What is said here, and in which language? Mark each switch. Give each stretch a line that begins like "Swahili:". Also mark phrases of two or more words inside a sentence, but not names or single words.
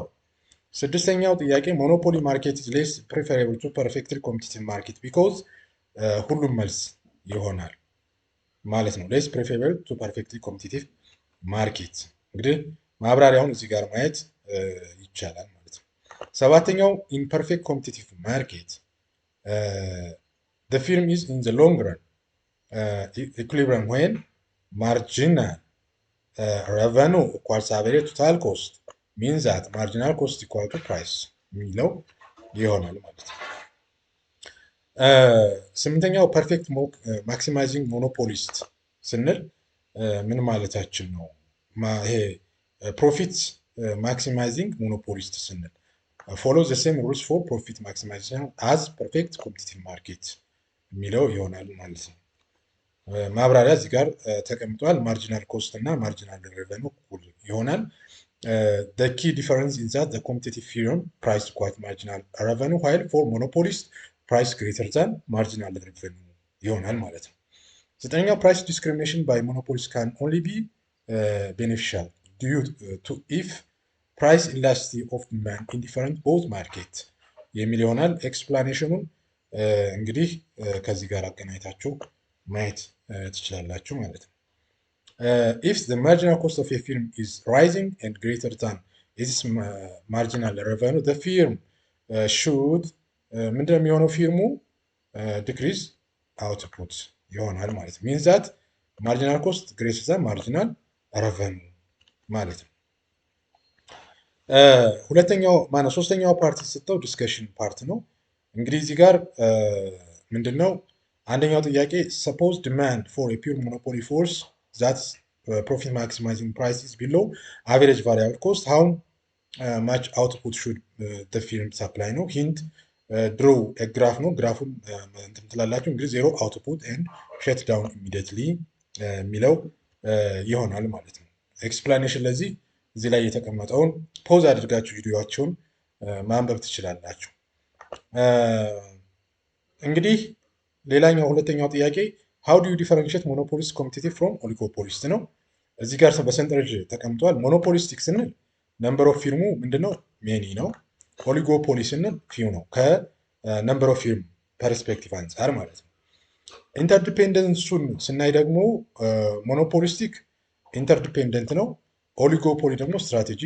Amharic: ስድስተኛው ጥያቄ
English: monopoly market is less preferable to perfectly competitive market because
Amharic: ሁሉም መልስ ይሆናል ማለት ነው።
English: less preferable to perfectly competitive market
Amharic: እንግዲህ ማብራሪያውን እዚህ ጋር ማየት ይቻላል ማለት ነው።
English: ሰባተኛው in perfect competitive market the firm is in the long run equilibrium when marginal revenue equals average total cost means that marginal cost equal to price
Amharic: የሚለው ይሆናል ማለት ነው። ስምንተኛው
English: perfect maximizing monopolist
Amharic: ስንል ምን ማለታችን ነው?
English: ይሄ profit maximizing monopolist ስንል follow the same rules for profit maximization as perfect competitive market
Amharic: የሚለው ይሆናል ማለት ነው። ማብራሪያ እዚህ ጋር ተቀምጧል።
English: marginal cost እና marginal revenue
Amharic: እኩል ይሆናል።
English: the key difference is that the competitive firm price quite marginal revenue while for monopolist price greater than marginal revenue
Amharic: ይሆናል ማለት ነው። ዘጠነኛው
English: price discrimination by monopolist can only be beneficial due to if price elasticity of demand in different both market
Amharic: የሚል ይሆናል። ኤክስፕላኔሽኑን እንግዲህ ከዚህ ጋር አገናኝታችሁ ማየት ትችላላችሁ ማለት ነው።
English: if the marginal cost of a firm is rising and greater than its marginal revenue the firm should
Amharic: ምንድነው የሚሆነው?
English: ፊርሙ decrease output
Amharic: ይሆናል ማለት ነው።
English: means that marginal cost greater than marginal revenue
Amharic: ማለት ነው። ሶስተኛው ፓርት የተሰጠው
English: discussion part
Amharic: ነው። እንግዲህ እዚህ ጋር ምንድነው አንደኛው ጥያቄ
English: suppose demand for a pure monopoly force that profit maximizing price is below average variable cost how much output should the firm supply ነው። ሂንት draw a graph
Amharic: ነው። ግራፉን እንትን ትላላችሁ እንግዲህ
English: ዜሮ output and shut down immediately
Amharic: የሚለው ይሆናል ማለት ነው። ኤክስፕላኔሽን ለዚህ እዚህ ላይ የተቀመጠውን ፖዝ አድርጋችሁ ቪዲዮአቸውን ማንበብ ትችላላችሁ። እንግዲህ ሌላኛው ሁለተኛው ጥያቄ
English: how do you differentiate monopolist competitive from oligopolist
Amharic: ነው። እዚህ ጋር በሰንጠረዥ ተቀምጧል።
English: ሞኖፖሊስቲክ ስንል number of firm ምንድነው?
Amharic: ሜኒ ነው። ኦሊጎፖሊ ስንል ፊው ነው።
English: number of firm perspective
Amharic: አንጻር ማለት ነው። ኢንተርዲፔንደንሱን ስናይ ደግሞ
English: monopolistic interdependent
Amharic: ነው። ኦሊጎፖሊ ደግሞ ስትራቴጂክ